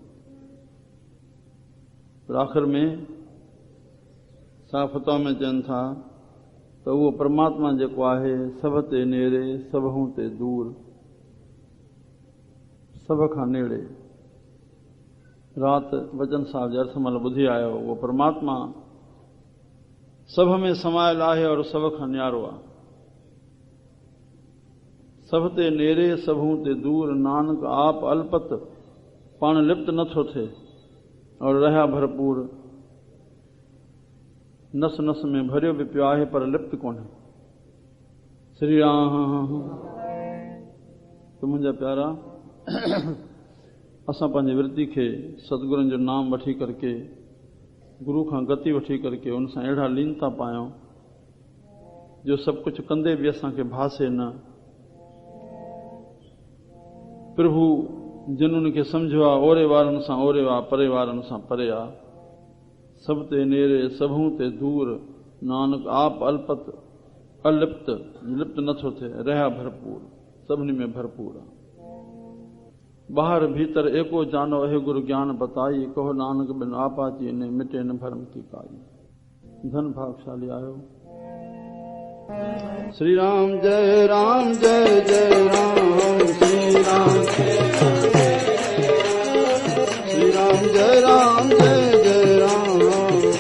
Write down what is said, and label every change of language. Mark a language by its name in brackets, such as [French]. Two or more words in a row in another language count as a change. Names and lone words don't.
[Sindhi] पर आख़िर में साफ़ता में चवनि था त उहो परमात्मा जेको आहे सभ ते नेड़े, सभु ते दूर, सभ खां नेड़े। राति वचन साहिब जे अर्थ महिल ॿुधी आयो, उहो परमात्मा सभ में समायल आहे और सभ खां न्यारो आहे। सभ ते नेड़े, सभू ते दूर, नानक आप अलपत, पाण लिप्त नथो थिए और रहिया भरपूर। नस नस में भरियो बि पियो आहे पर लिप्त कोन्हे। श्री राम। तो मुंहिंजा प्यारा, असां पंहिंजी वृत्ति खे सतगुरुनि जो नाम वठी करके गुरु खां गति वठी करके उन सां अहिड़ा लीनता पायूं जो सभु कुझु कंदे बि असांखे भासे न। प्रभु जिन उनखे सम्झो आहे ओरे वारनि सां ओरे आहे, परे वारनि सां परे आहे, सभ ते नेरे सभूं ते दूर, नानक आप अल्पत अलिप्त लिप्त नथो थिए, रहिया भरपूर, सभिनी में भरपूर आहे। [Hindi] बाहर भीतर एको जानो हे गुरु ज्ञान बताई, कहो नानक बिन आपाची ने मिटे न भरम की काई। [Sindhi] धन भागशाली आयो। [Hindi] श्री राम जय राम जय जय राम, श्री राम श्री राम जय राम जय जय राम,